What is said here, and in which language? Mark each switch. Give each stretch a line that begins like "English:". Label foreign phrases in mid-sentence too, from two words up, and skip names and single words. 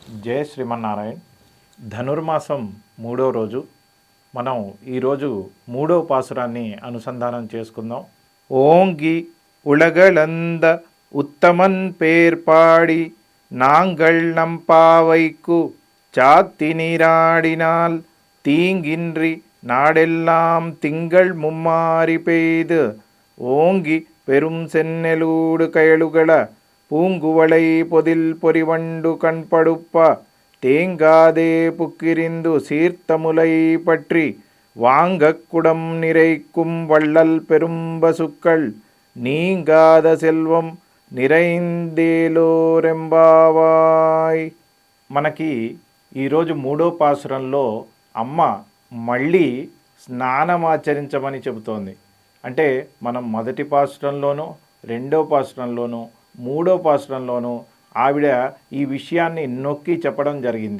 Telugu: జయ శ్రీమన్నారాయణ. ధనుర్మాసం 3వ రోజు. మనం ఈరోజు 3వ పాసురాన్ని అనుసంధానం చేసుకుందాం.
Tamil: ஓங்கி உலகளந்த உத்தமன் பேர்பாடி நாங்கள் நம்பாவைக்கு చాத்தி நீராடினால் தீங்கின்றி நாடெல்லாம் திங்கள் மும்மாறி பெய்து ஓங்கி பெரும் சென்னெலூடு கயலுகள பூங்குவளை பொதில் பொறிவண்டு கண்படுப்ப தேங்காதே புக்கிரிந்து சீர்த்தமுலை பற்றி வாங்கக்குடம் நிறைக்கும் வள்ளல் பெரும்பசுக்கள் நீங்காத செல்వం நிறைந்தேலோரெம்பாவாய்.
Telugu: మనకి ఈరోజు 3వ పాసురంలో అమ్మ మళ్ళీ స్నానమాచరించమని చెబుతోంది. అంటే మనం మొదటి పాసురంలోనూ 2వ పాసురంలోనూ 3వ పాసురంలోనూ ఆవిడ ఈ విషయాన్ని నొక్కి చెప్పడం జరిగింది.